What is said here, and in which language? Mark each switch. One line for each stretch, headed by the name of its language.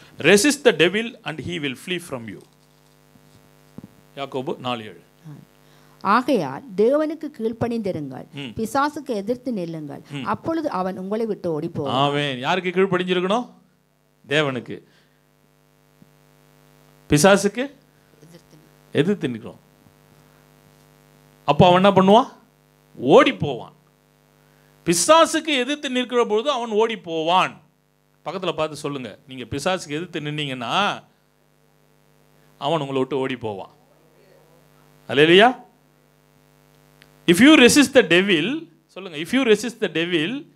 English: Resist the devil and he will flee from you.
Tamil: யாக்கோபு 4:7. ஆகையால் தேவனுக்கு கீழ்ப்படிந்திருங்கள், பிசாசுக்கு எதிர்த்து நில்லுங்கள், அப்பொழுது அவன் உங்களை விட்டு ஓடி போவான். ஆமென். யாருக்கு கீழ்ப்படிஞ்சிருக்கணும்? தேவனுக்கு. பிசாசுக்கு எதிர்த்து நிற்கணும். அப்போ அவன் என்ன பண்ணுவான்? ஓடி போவான். பிசாசுக்கு எதிர்த்து நிற்கிற பொழுது அவன் ஓடி போவான். பக்கத்தில் பார்த்து சொல்லுங்க, நீங்க பிசாசுக்கு எதிர்த்து நின்னீங்கன்னா அவன் உங்களை விட்டு ஓடி போவான். அல்லேலூயா.
English: If you resist the devil,
Tamil: சொல்லுங்க,
English: if you resist the devil,